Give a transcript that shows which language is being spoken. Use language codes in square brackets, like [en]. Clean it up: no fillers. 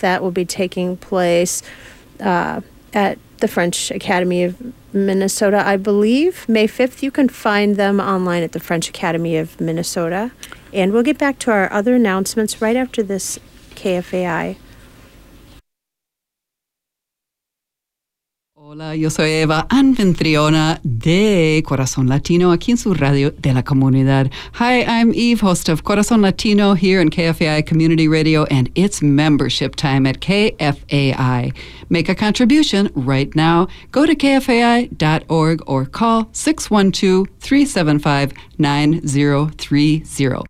[en] That will be taking place at the French Academy of Minnesota, I believe. May 5th, you can find them online at the French Academy of Minnesota. And we'll get back to our other announcements right after this KFAI. [es] Hola, yo soy Eva Anfitriona de Corazón Latino, aquí en su radio de la comunidad. [en] Hi, I'm Eve, host of Corazón Latino here in KFAI Community Radio, and it's membership time at KFAI. Make a contribution right now. Go to kfai.org or call 612-375-9030.